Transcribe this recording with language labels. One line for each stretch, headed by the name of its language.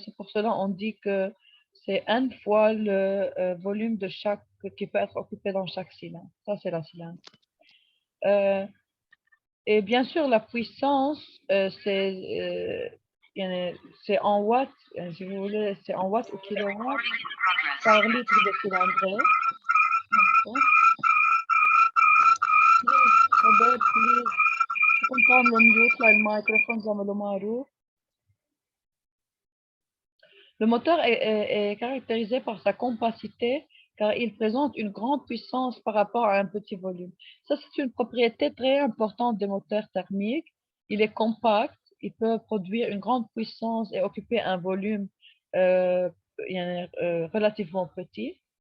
French: C'est pour cela qu'on dit que c'est une fois le volume de chaque qui peut être occupé dans chaque cylindre. Ça, c'est la cylindre. Et bien sûr, la puissance, c'est en watts, si vous voulez, c'est en watts ou kilowatts par litre de cylindrée.
Arabic: شباب بليز ممكن تعملوا ميوت للميكروفون زعملوا معروف.
French: Le moteur est caractérisé par sa compacité car il présente une grande puissance par rapport à un petit volume. Ça, c'est une propriété très importante des moteurs thermiques. Il est compact, il peut produire une grande puissance et occuper un volume euh, relativement petit.